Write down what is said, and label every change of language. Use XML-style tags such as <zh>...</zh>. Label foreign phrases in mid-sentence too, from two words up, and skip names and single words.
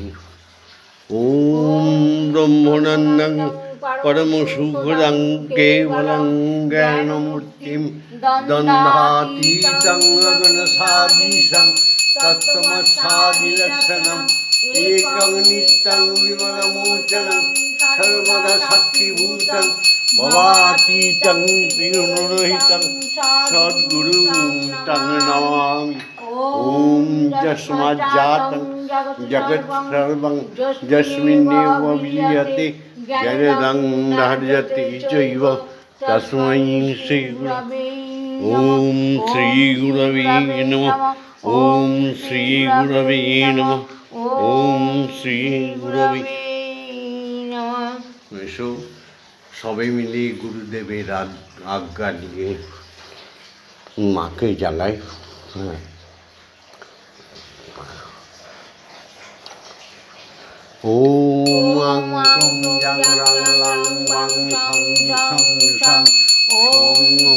<sa>ওম ব্রহ্মানন্দং পরম সুখদং কেবলং জ্ঞানমূর্তিং দ্বন্দ্বাতীতং গগনসাদৃশং তত্ত্বমস্যাদিলক্ষণং একং নিত্যং বিমলমোচনং সর্বদা সাক্ষীভূতং ভবাতীতং ত্রিগুণরহিতং সদ্গুরুং তং নমামি। ওম যস্মাজ্জাতং জগৎ সর্বং যস্মিন্নেব বিলীয়তে জগদং ধার্যতে চৈব তস্मै শ্রী গুরবে। ওম শ্রী গুরবে নমঃ। ওম শ্রী গুরবে নমঃ। ওম শ্রী গুরবে নমঃ।</sa> <bn>এসো সবে মিলে গুরুদেবের আজ্ঞা নিয়ে মাকে জাগাই।</bn> <sa>হ্যাঁ, ওম আং জং রং লং ওয়াং সং সং সং ওম ওং</sa>